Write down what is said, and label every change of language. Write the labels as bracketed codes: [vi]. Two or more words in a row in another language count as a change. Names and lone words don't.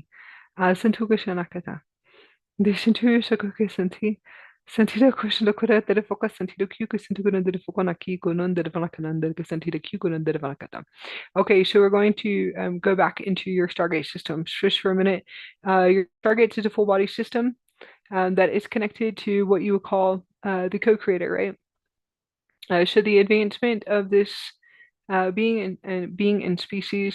[en] Santuka Shanakata. The Shintu Shakuka Santi. Santida Kushna Kura de Focus Santido Kuka Santukana de Fokonaki, Kunon de Vanakanan de Santida Kukunan de Vanakata. Okay, so we're going to go back into your Stargate system. Just for a minute. Your Stargate is a full body system that is connected to what you would call the co-creator, right? So the advancement of this being in species.